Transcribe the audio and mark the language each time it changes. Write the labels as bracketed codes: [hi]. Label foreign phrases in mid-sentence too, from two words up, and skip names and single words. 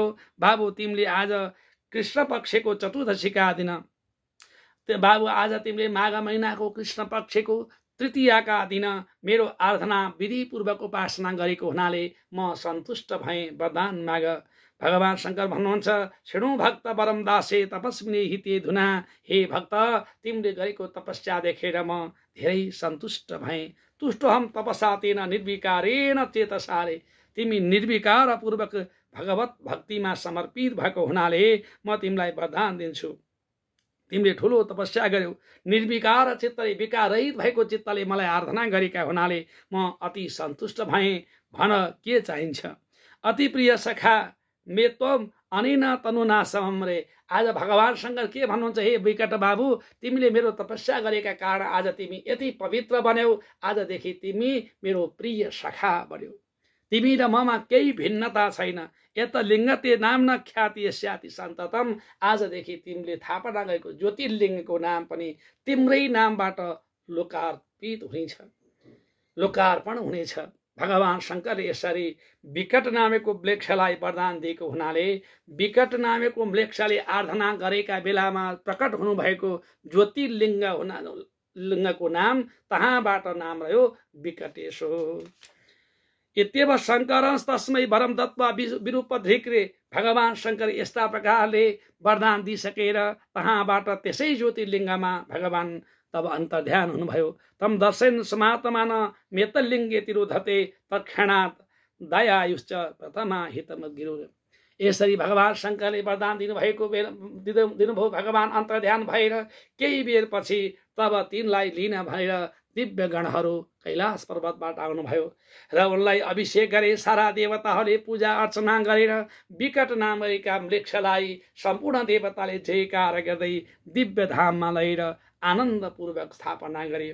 [ne] बाबु तिमीले आज कृष्ण पक्षको चतुर्दशीका दिन, बाबु आज तिमीले माघ महिनाको कृष्ण पक्षको तृतीयाका दिन मेरो आराधना विधिपूर्वक उपासना गरेको हुनाले म सन्तुष्ट भएँ, वरदान माग। भगवान शंकर भन्नुहुन्छ [sa] शृणु भक्त परम दासे तपस्विनी हिते धुना। [ne] हे भक्त तिमीले गरेको तपस्या देखेर म धेरै सन्तुष्ट भएँ। [sa] तुष्टोहम तपसा तेन निर्विकारेण चेतसारे। [ne] तिमी निर्विकार पूर्वक भगवत भक्तिमा समर्पित भएको हुनाले म तिमीलाई वरदान दिन्छु। तिमीले ठुलो तपस्या गर्यौ, निर्विकार चित्तले विकाररहित भएको चित्तले मलाई आराधना गरेका हुनाले म अति सन्तुष्ट भएँ। भन के चाहिन्छ? [sa] अति प्रिय सखा मे त्वम अनेन तनुना समम्रे। [ne] आज भगवान शंकर के भन्नुहुन्छ? हे विकट बाबु, तिमीले मेरो तपस्या गरेका कारण आज तिमी यति पवित्र बन्यौ। आजदेखि तिमी मेरो प्रिय सखा बन्यौ। तिमी र ममा केही भिन्नता छैन। [sa] यत लिङ्गते नाम न ख्याति स्याति सन्ततम। [ne] आजदेखि तिमीले थापना गरेको ज्योतिर्लिङ्गको नाम पनि तिम्रै नामबाट लोकार्पित हुनेछ, लोकार्पण हुनेछ। भगवान शंकरले यसरी विकट नामेको म्लेच्छलाई वरदान दिएको हुनाले विकट नामेको म्लेच्छले आराधना गरेका बेलामा प्रकट हुनुभएको ज्योतिर्लिङ्गको नाम तहाँबाट नाम रह्यो विकटेश्वर। [sa] इत्येव शङ्करंस तस्मै वरम दत्त्वा विरूपधृक्रे। [ne] भगवान शंकर यस्ता प्रकारले वरदान दिइसकेर तहाँबाट त्यसै ज्योतिर्लिङ्गमा भगवान तब अन्तर्ध्यान हुनुभयो। [sa] तम दर्शन समात्मान मेतलिङ्गे तिरोधते तत्क्षणात् दयायुश्च प्रथमा हितमगिरो। [ne] यसरी भगवान शंकरले वरदान दिनुभयो। भगवान अन्तर्ध्यान भएर केही बेरपछि तब तिनलाई लिन भनेर दिव्य गणहरू कैलाश पर्वतबाट आउनुभयो र उनलाई अभिषेक गरे। सारा देवताहरूले पूजा अर्चना गरेर विकट नामका म्लेच्छलाई सम्पूर्ण देवताले जयकार गर्दै दिव्य धाममा लगेर आनन्दपूर्वक स्थापना गरे।